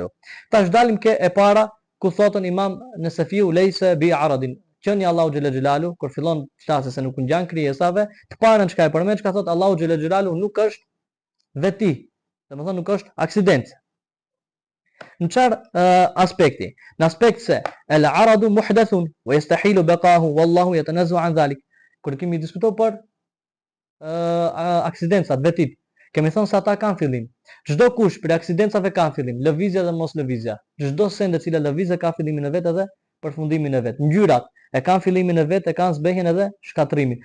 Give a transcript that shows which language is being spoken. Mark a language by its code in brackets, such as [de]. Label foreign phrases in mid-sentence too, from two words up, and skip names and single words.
[sq] Tash dalim ke e para ku thotën Imam Nesafiu [ar] ليس بعرض. [sq] Qenia Allahu [ar] جل جلاله [sq] kur fillon të flasë se nuk ngjan krijesave, të parën çka e përmend, çka thot Allahu [ar] جل جلاله [sq] nuk është veti. Domethënë nuk është aksident. Në çfarë aspekti? Në aspekt se [ar] العرض محدث ويستحيل بقاؤه والله يتنزه عن ذلك. [sq] Kur kemi diskutuar për aksidencat, vetit, kemi thënë se ata kanë fillim. Çdo kush për aksidencave ka fillim, lëvizja dhe mos lëvizja. Çdo send e cila lëvizë ka fillimin e vet edhe përfundimin e vet. Ngjyrat e kanë fillimin e vet, e kanë zbehjen edhe shkatrimin.